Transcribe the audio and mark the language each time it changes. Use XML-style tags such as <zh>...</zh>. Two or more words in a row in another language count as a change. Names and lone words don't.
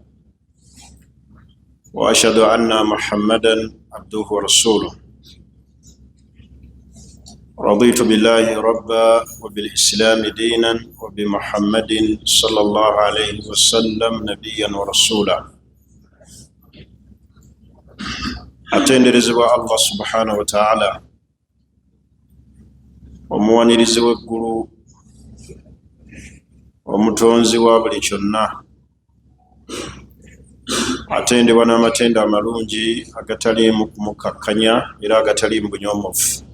<ar>وأشهد أن محمدا عبده ورسوله رضيت بالله ربا وبالإسلام دينا وبمحمد صلى الله عليه وسلم نبيا ورسولا atenderezebwa الله سبحانه وتعالى</ar> <lg>omuwanirizi w'eggulu omutonzi wa buli kyonna atendebwa n'amatendo amalungi agataliimu kumukakkanya era agataliimu bunyoomofu.</lg>